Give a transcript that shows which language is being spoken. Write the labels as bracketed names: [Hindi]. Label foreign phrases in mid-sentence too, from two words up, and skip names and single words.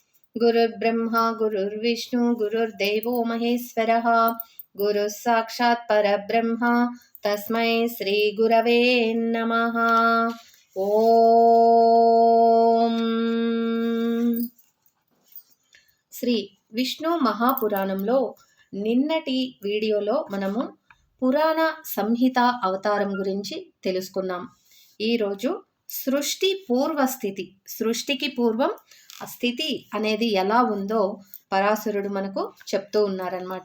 [Sanskrit] गुरुर्ब्रह्मा गुरुर्विष्णु गुरुर्देवो महेश्वरः गुरुः साक्षात् परब्रह्म तस्मै श्री गुरवे नमः। [Telugu] ఓం శ్రీ విష్ణు మహాపురాణంలో నిన్నటి వీడియోలో మనము పురాణ సంహిత అవతారం గురించి తెలుసుకున్నాం. ఈరోజు సృష్టి పూర్వస్థితి, సృష్టికి పూర్వం ఆ స్థితి అనేది ఎలా ఉందో పరాశరుడు మనకు చెప్తూ ఉన్నారన్నమాట.